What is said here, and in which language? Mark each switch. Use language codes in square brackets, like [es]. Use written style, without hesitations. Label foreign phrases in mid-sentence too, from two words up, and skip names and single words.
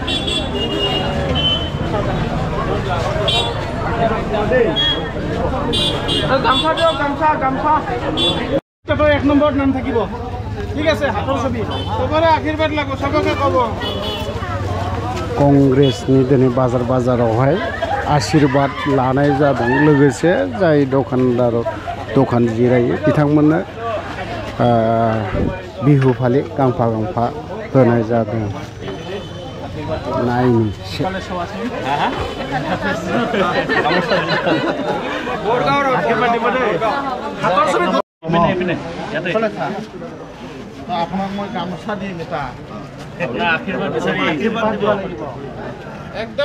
[as] এক নম্বৰত নাম থাকিব ঠিক আছে হাতৰ ছবি সবৰে আশীৰ্বাদ লাগো সবকে কব [brx] कंग्रेसनि दिनै बाजारावहाय आशीर्बाद लानाय जादों लोगोसे जाय दखान जिरायो बिथांमोननो बिहु फालि गांफा होनाय जादों नायनि [as] আপোনাক মই গামোচা দিম এটা আশীৰ্বাদ বিচাৰি একদম